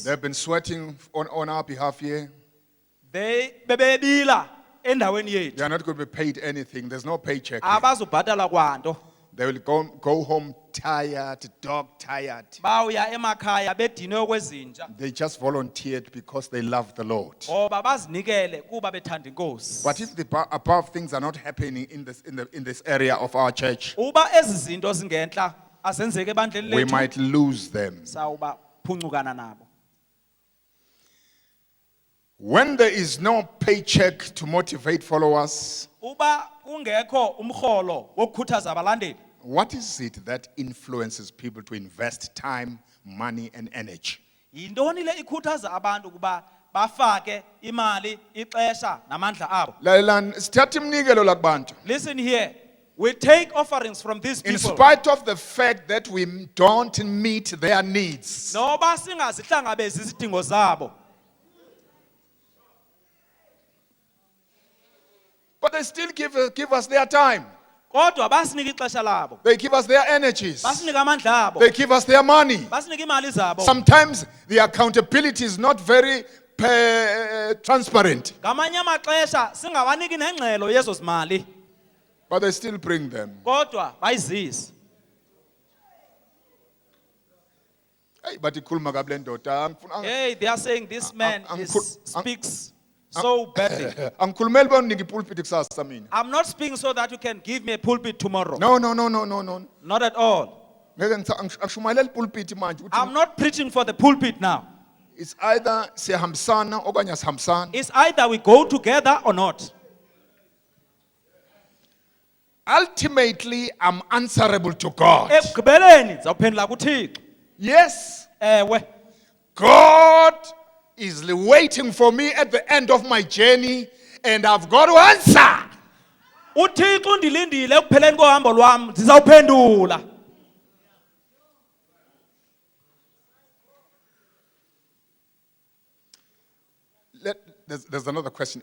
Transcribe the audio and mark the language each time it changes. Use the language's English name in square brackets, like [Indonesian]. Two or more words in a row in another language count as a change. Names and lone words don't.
[English] They've been sweating on our behalf here. [Xhosa] They bebebila endaweni [English] They [Xhosa] yethu. [English] are not going to be paid anything. There's no paycheck here. [Xhosa] Abazubhatala kwanto. [English] They will go home tired, dog tired. [Xhosa] Bawuya emakhaya bedinwe okwezinja. [English] They just volunteered because they love the Lord. [Xhosa] Ngoba bazinikele kuba bethanda inkosi. [English] But if the above things are not happening in this area of our church, [Xhosa] Uba ezi zinto zingentla azenzeke ebandleni [English] we [Xhosa] lethu, [English] might lose them. [Xhosa] sawuba phuncukana nabo. [English] When there is no paycheck to motivate followers, [Xhosa] Uba kungekho umkholo wokukhuthaza abalandeli. [English] what is it that influences people to invest time, money, and energy? [Xhosa] Yintoni le ikhuthaza abantu kuba bafake imali, ixesha namandla abo. Lalelani, sithatha iminikelo lakubantu. [English] Listen here. We take offerings from these In people. spite of the fact that we don't meet their needs, [Xhosa] Noba singazihlangabezi izidingo zabo. [English] but they still give us their time. [Xhosa] Kodwa basinika ixesha labo. [English] They give us their energies. [Xhosa] Basinika amandla abo. [English] They give us their money. [Xhosa] Basinika imali zabo. [English] Sometimes the accountability is not very transparent, [Xhosa] Ngamanye amaxesha singawaniki nengxelo yezo zimali. [English] but they still bring them. [Xhosa] Kodwa bayizisa. [English] Hey, but [Zulu] ikhuluma kabi le ndoda. [English] Hey, they are saying this man speaks so badly. [Zulu] Angikhulumeli bonike ipulpit kusasa mina. [English] I'm not speaking so that you can give me a pulpit tomorrow. No. Not at all. [Zulu] Ngeke angishumayela ipulpit manje ukuthi [English] I'm not preaching for the pulpit now. it's either [Xhosa] siyahambisana okanye asihambisani. [English] It's either we go together or not. Ultimately, I'm answerable to God. [Xhosa] Ekugqibeleni zawuphendula kuThixo. [English] Yes, [Xhosa] Ewe. [English] God is waiting for me at the end of my journey, and I've got to answer. [Xhosa] uThixo undilindile ekupheleni kohambo lwam, ndizawuphendula. [English] There's another question.